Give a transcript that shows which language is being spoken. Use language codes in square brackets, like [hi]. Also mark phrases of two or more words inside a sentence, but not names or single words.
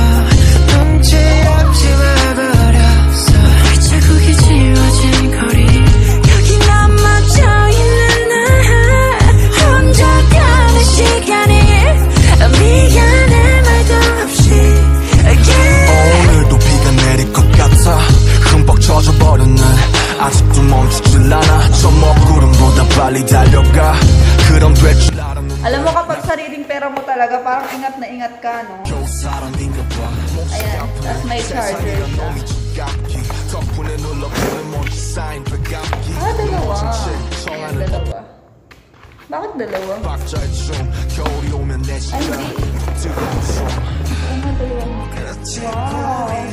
[ko] 눈치없이 와버렸어 자국이 지워진 거리 여기 남아져있는 나 혼자 가는 시간이 미안해 말도 없이 오늘도 비가 내릴 것 같아 흠뻑 젖어버렸네 아직도 멈추질 않아 저 먹구름보다 빨리 달려가 그럼 될 줄 알았는데 [tl] Alam mo kapag sariling pera mo talaga parang ingat na ingat ka, no? Ayan, tas may charger siya. Dalawa. Ayan, dalawa. Bakit dalawa? Ay, hindi. Wow.